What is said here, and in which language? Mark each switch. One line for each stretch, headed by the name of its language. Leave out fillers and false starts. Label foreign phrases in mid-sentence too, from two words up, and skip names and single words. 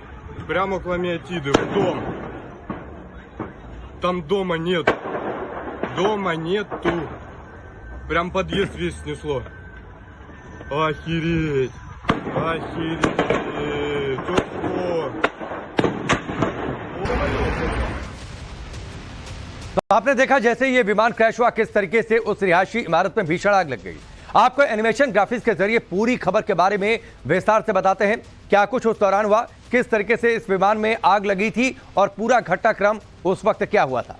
Russian: Прямо около Миотиды, в дом. Там дома нет. Дома нету. Прям подъезд весь снесло. Охереть! Охереть! Ого!
Hindi: तो आपने देखा जैसे ये विमान क्रैश हुआ किस तरीके से उस रिहायशी इमारत में भीषण आग लग गई। आपको
English: animation graphics
Hindi: के जरिए पूरी खबर के बारे में विस्तार से बताते हैं क्या कुछ उस दौरान हुआ, किस तरीके से इस विमान में आग लगी थी और पूरा घटनाक्रम उस वक्त क्या हुआ था।